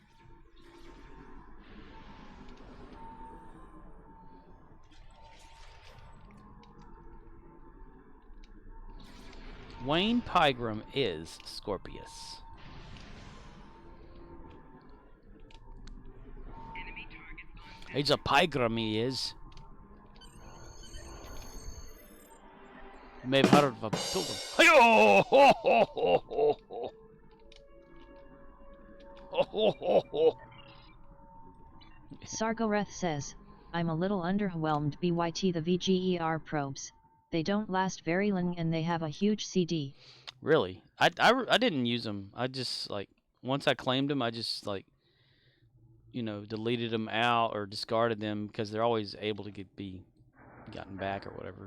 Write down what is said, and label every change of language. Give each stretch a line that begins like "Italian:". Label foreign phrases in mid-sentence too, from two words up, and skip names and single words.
English: Wayne Pygram is Scorpius. He's a Pygram, he is. You may have heard of a pilgrim. Hi-yo! Ho, ho, ho, ho, ho. Ho, ho, ho, ho. Sargoreth says, I'm a little underwhelmed BYT the VGER probes. They don't last very long and they have a huge CD. Really? I didn't use them. I just, like, once I claimed them, I just, like, you know, deleted them out or discarded them because they're always able to be gotten back or whatever.